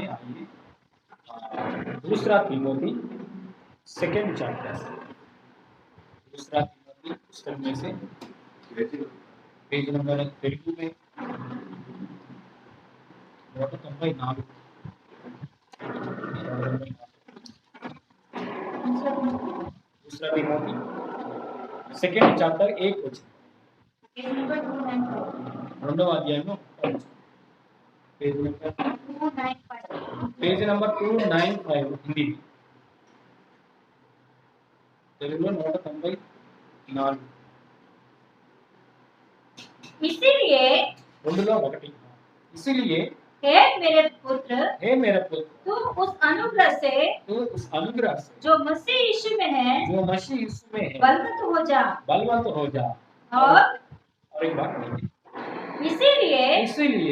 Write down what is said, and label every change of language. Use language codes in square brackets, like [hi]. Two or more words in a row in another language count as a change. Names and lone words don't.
[hi] आइए, दूसरा तीमोथी [en] second chapter, [hi] दूसरा तीमोथी पुस्तक में से [en] page number [hi] तेलुगु में 194, दूसरा तीमोथी [en] second chapter [hi] 1 वचन, [te] 2వ అధ్యాయము [en] page number [te] 295 [en] page number [hi] 295 हिंदी में తెలుగులో 194 इसीलिए [te] రెండులో ఒకటి [hi] इसीलिए हे मेरे पुत्र हे मेरा पुत्र तू उस अनुग्रह से तू उस अनुग्रह से जो मसीह यीशु में है जो मसीह यीशु में है बलवंत हो जा बलवंत हो जा और एक बात नहीं इसीलिए इसीलिए